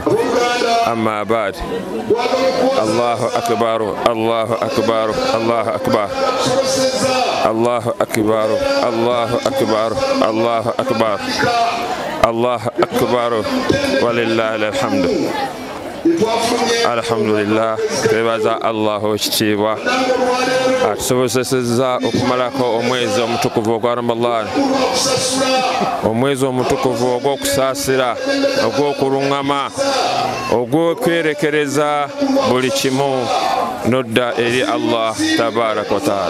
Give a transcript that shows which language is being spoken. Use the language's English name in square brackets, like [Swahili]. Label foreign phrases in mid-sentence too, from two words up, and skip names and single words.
[Arabic] أما بعد، الله أكبر الله أكبر الله أكبر الله أكبر الله أكبر الله أكبر الله أكبر ولله الحمد. [Ganda] Alhamdulillah, twebaza Allah ekitiibwa atusobozesezza okumalako omwezi omutukuvu ogwa Ramadan, omwezi omutukuvu ogw'okusaasira, ogw'okuluŋŋama, ogw'okwerekereza buli kimu nodda eri Allah [Arabic] تبارك وتعالى.